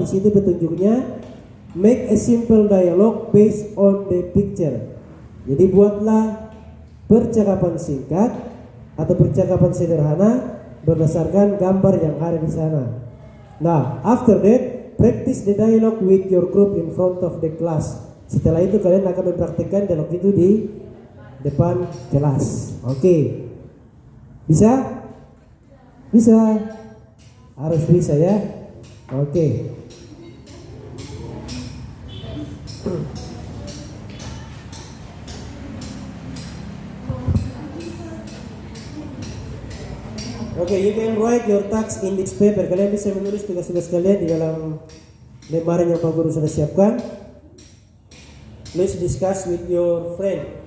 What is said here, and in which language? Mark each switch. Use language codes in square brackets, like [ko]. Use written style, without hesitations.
[id] Di situ petunjuknya. [en] Make a simple dialogue based on the picture. [id] Jadi buatlah percakapan singkat atau percakapan sederhana berdasarkan gambar yang ada di sana. [en] Nah, after that, practice the dialogue with your group in front of the class. [id] Setelah itu kalian akan mempraktikkan dialog itu di depan kelas. Oke. Bisa? Bisa. Harus bisa ya. Oke. [en] Oke, you can write your tasks in this paper. [id] Kalian bisa menulis tugas-tugas kalian di dalam lembaran yang Pak Guru sudah siapkan. [en] Please discuss with your friend.